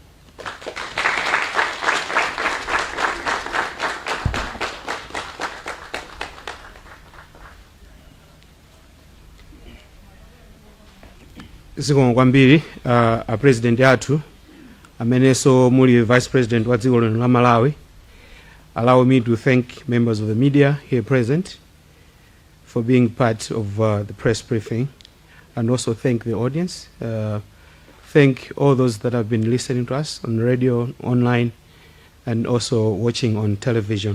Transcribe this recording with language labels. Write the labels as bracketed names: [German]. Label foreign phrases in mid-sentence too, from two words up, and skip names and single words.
[Nyanja] Zikomo kwambiri a president athu amenenso muli [English] vice president [Nyanja] wa dziko lino la Malawi. [English] Allow me to thank members of the media here present for being part of the press briefing, and also thank the audience. Thank all those that have been listening to us on radio, online, and also watching on television.